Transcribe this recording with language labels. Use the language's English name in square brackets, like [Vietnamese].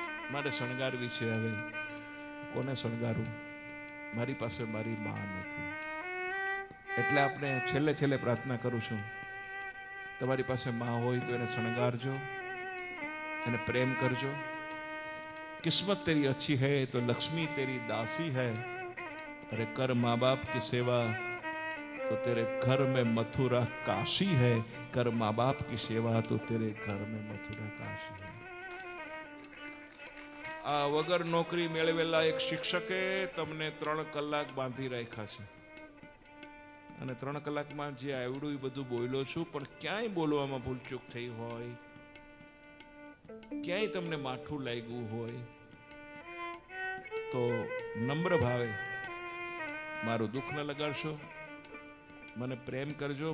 [Gujarati] મારે શણગારવી છે. હવે કોને શણગારું? મારી પાસે મારી માં નથી. એટલે આપણે છેલ્લે પ્રાર્થના કરું છું, તમારી પાસે માં હોય તો એને શણગારજો, એને પ્રેમ કરજો. [Hindi] કિસ્મત તેરી अच्छी है तो लक्ष्मी तेरी दासी है. अरे कर माँ बाप की सेवा तो तेरे घर में मथुरा काशी है. कर माँ बाप की सेवा तो तेरे घर में मथुरा काशी है. [Gujarati] આ વગર નોકરી મેળવેલા એક શિક્ષકે તમને 3 કલાક બાંધી રાખ્યા છે, અને 3 કલાકમાં જે આવડ્યું એ બધું બોલ્યો છું, પણ ક્યાંય બોલવામાં ભૂલચૂક થઈ હોય, ક્યાંય તમને માઠું લાગ્યું હોય તો નમ્ર ભાવે મારું દુઃખ ન લગાડશો, મને પ્રેમ કરજો.